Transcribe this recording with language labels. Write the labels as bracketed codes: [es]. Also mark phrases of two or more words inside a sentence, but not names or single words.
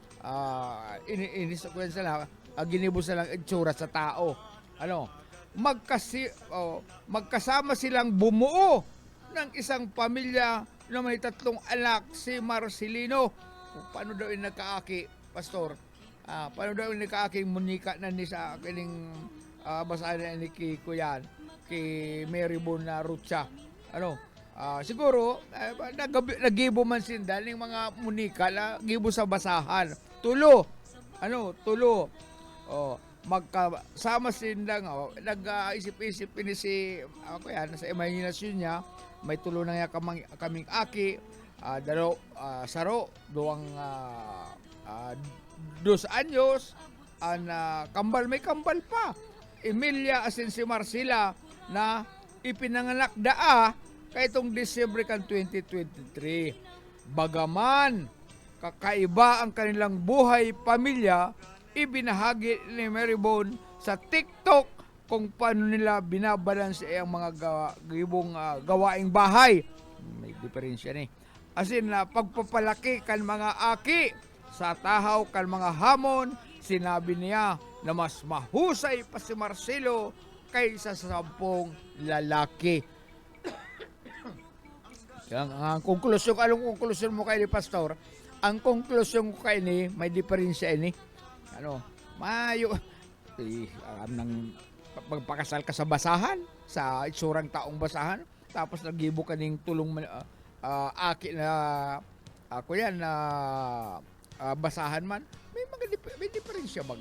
[bik] Ginibos na lang itsura sa tao. [tl] Magkasama silang bumuo ng isang pamilya na may 3 anak, si Marcelino. [bik] Paano daw yung nagkaaki, pastor? Paano daw yung nagkaaking munika na ni sa kining basahan ni Kuyan, kay Marybone na Rocha. Siguro, nagibo man sinda ng mga munika na gibo sa basahan. Tulo. Magkasama sinda nga, nag-isip-isip ini si Kuyan, sa imahinasyon niya, may tulo na nga kaming aki, saro, 2 anyos, kambal, may kambal pa. Emilia asin si Marcela na ipinanganak kay itong Disyembre kan 2023. [tl] Bagaman kakaiba ang kanilang buhay pamilya, ibinahagi ni Marybone sa TikTok kung paano nila binabalanse ang mga gawaing bahay. [bik] May diferensya ni. Asin na pagpapalaki kan mga aki sa tahaw kan mga hamon, [tl] sinabi niya na mas mahusay pa si Marcelo kaysa sa 10 lalaki. [bik] Ang konklusyon, anong konklusyon mo kay ni Pastor? Ang konklusyon ko kay ni, may diferensya ini. Mayo. Nang magpakasal ka sa basahan, sa itsurang taong basahan, tapos nagibo ka ng tulong aki na basahan man, may diferensya baga.